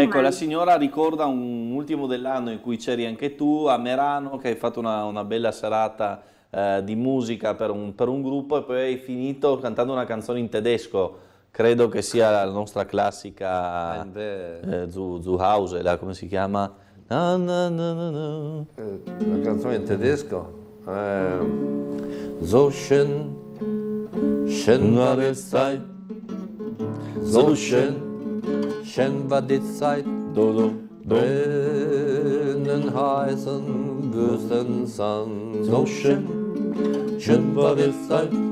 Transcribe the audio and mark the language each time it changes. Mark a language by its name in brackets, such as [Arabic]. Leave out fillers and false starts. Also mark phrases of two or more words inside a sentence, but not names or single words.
[Italian] Ecco, la signora ricorda un ultimo dell'anno in cui c'eri anche tu a Merano, che hai fatto una bella serata di musica per un gruppo e poi hai finito cantando una canzone in tedesco. Credo che sia la nostra classica Zuhause, come si chiama? La canzone in tedesco? [German] So schön, schön war die Zeit. So schön, schön war die Zeit. Brennen heißen Wüstensand. So schön, schön war die Zeit.